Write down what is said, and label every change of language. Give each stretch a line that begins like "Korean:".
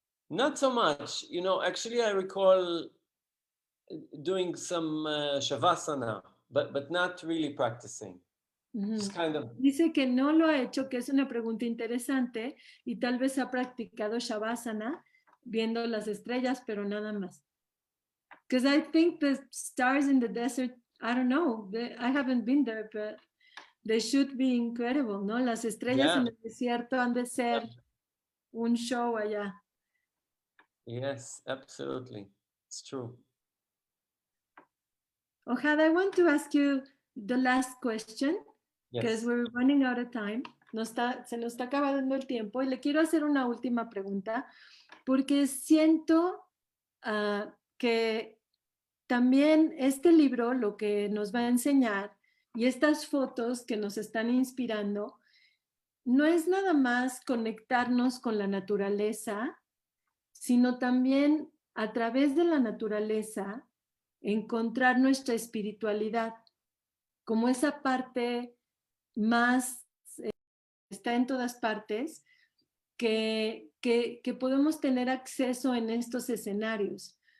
English: Not so much. You know, actually, I recall doing some shavasana, but not really practicing. Just kind of.
Spanish: Dice que no lo ha hecho, que es una pregunta interesante y tal vez ha practicado Shavasana viendo las estrellas, pero nada más.
English: Because I think the stars in the desert, I don't know, I haven't been there, but they should be incredible, ¿no?
Spanish: Las estrellas en el desierto han de ser un show allá.
English: Yes, absolutely. It's true. Ohad, I want to ask you the last question, because Yes. we're running out of time.
Spanish: Se nos está acabando el tiempo y le quiero hacer una última pregunta, porque siento que también este libro lo que nos va a enseñar y estas fotos que nos están inspirando no es nada más conectarnos con la naturaleza, sino también a través de la naturaleza encontrar nuestra espiritualidad, como esa parte más está en todas partes, que podemos tener acceso en estos escenarios.